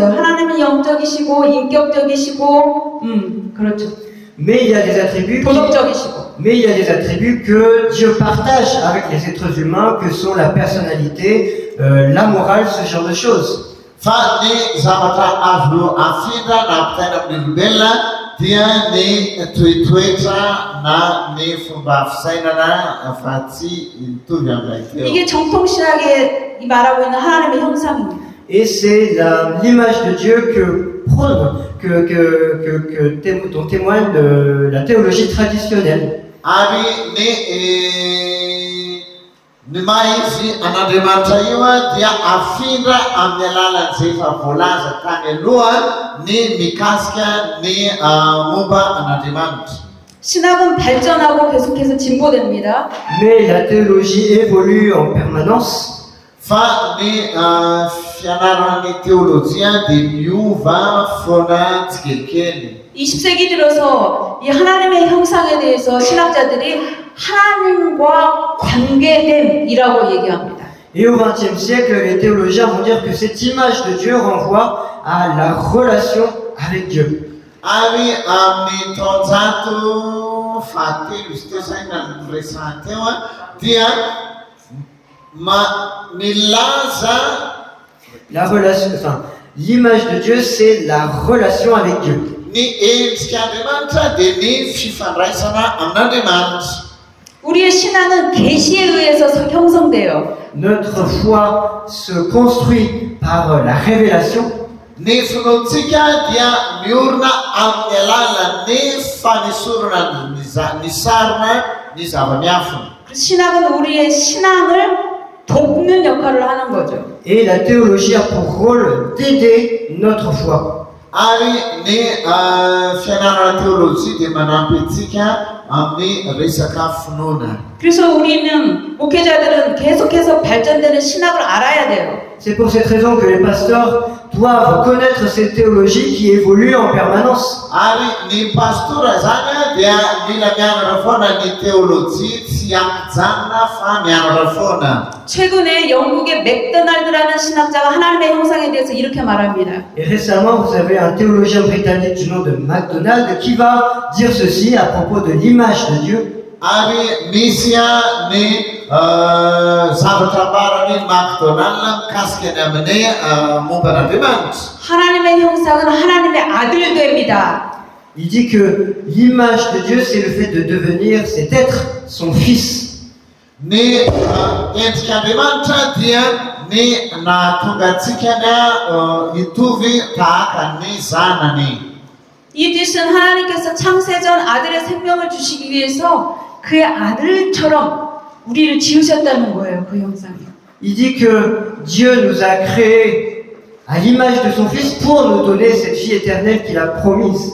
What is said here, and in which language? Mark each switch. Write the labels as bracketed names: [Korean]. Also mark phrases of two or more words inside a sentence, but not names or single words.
[Korean] 하나님은 영적이시고 인격적이시고, 그렇죠. [French] Mais il y a des attributs que Dieu partage avec les êtres humains, que sont la personnalité, la morale, ce genre de choses. [Malagasy] Fa ny zavatra azo afindra na ampitaina amin'ny olombelona dia ny toetoetra na ny fomba fisainana fa tsy mitovy amin'ilay teo. [Korean] 이게 정통신학에 말하고 있는 하나님의 형상입니다. [French] Et c'est l'image de Dieu que prône, dont témoigne la théologie traditionnelle. [Malagasy] Ary ny maha-izy an'Andriamanitra io dia afindra amin'ny alalan'izay efa voalaza tany aloha ny mikasika ny momba an'Andriamanitra. [Korean] 신학은 발전하고 계속해서 진보됩니다. [French] Mais la théologie évolue en permanence. [Malagasy] Fa ny fianaran'ny teolojia dia miova foana tsikelikely. [Korean] 20세기 들어서 이 하나님의 형상에 대해서 신학자들이 하나님과 관계됨이라고 얘기합니다. [French] Et au XXe siècle, les théologiens vont dire que cette image de Dieu renvoie à la relation avec Dieu. [Malagasy] Ary amin'ny taonjato fahatelo izy teo zay na niresahana teo dia milaza [French] La relation, enfin, l'image de Dieu, c'est la relation avec Dieu. [Malagasy] ny endrik'Andriamanitra dia ny fifandraisana amin'Andriamanitra. [Korean] 우리의 신앙은 계시에 의해서 형성돼요. [French] Notre foi se construit par la révélation. [Malagasy] Ny finoantsika dia miorina amin'ny alalan'ny fanesorana ny sarina ny zava-miafina. [Korean] 신학은 우리의 신앙을 돕는 역할을 하는 거죠. [French] Et la théologie a pour rôle d'aider notre foi. [Malagasy] Ary ny fianarana teolojia dia manampy antsika amin'ny resaka finoana. [Korean] 그래서 우리는 목회자들은 계속해서 발전되는 신학을 알아야 돼요. [French] C'est pour cette raison que les pasteurs doivent connaître cette théologie qui évolue en permanence. [Malagasy] Ary ny pastora zany dia mila mianatra foana ny teolojia tsy ampijanona fa mianatra foana. [Korean] 최근에 영국의 맥도날드라는 신학자가 하나님의 형상에 대해서 이렇게 말합니다. [French] Et récemment, vous avez un théologien britannique du nom de MacDonald qui va dire ceci à propos de l'image de Dieu. [Malagasy] Ary misy ny zavatra ambarany MacDonald mikasika ny amin'ny momban'Andriamanitra. [Korean] 하나님의 형상은 하나님의 아들 됩니다. [French] Il dit que l'image de Dieu, c'est le fait de devenir, c'est être son fils. [Malagasy] Ny endrik'Andriamanitra dia ny nahatonga antsika ny hitovy tahaka ny zanany. [Korean] 이 뜻은 하나님께서 창세전 아들의 생명을 주시기 위해서 그의 아들처럼 우리를 지으셨다는 거예요. 그 형상이요. [French] Il dit que Dieu nous a créés à l'image de son fils pour nous donner cette vie éternelle qu'il a promise.